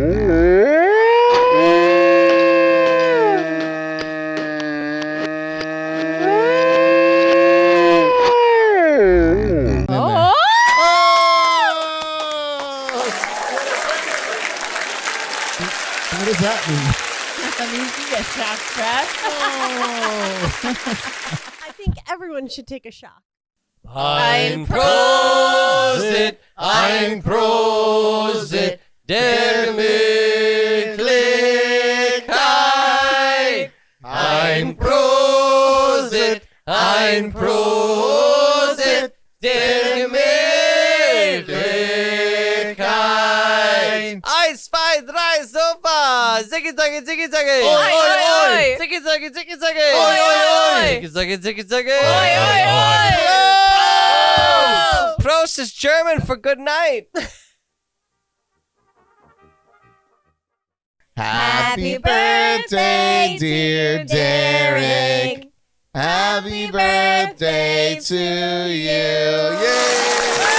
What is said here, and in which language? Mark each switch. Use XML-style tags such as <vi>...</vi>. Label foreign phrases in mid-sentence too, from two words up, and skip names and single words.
<en>Oh, What does that mean? that means you get shocked, Brad. I think everyone should take a shot.</en> <de>Ein Prosit, ein Prosit, der Möglichkeit. Ein Prosit, ein Prosit, der Möglichkeit. 1, 2, 3, Sofa. Ziggy, zaggy, ziggy, zaggy. Oi, oi, oi. Ziggy, zaggy, ziggy, zaggy. Oi, oi, oi. Ziggy, zaggy, ziggy, zaggy. Oi, oi, oi.</de> <en>Prost is German for good night. Happy birthday, dear Derek. Happy birthday to you. Yay!</en>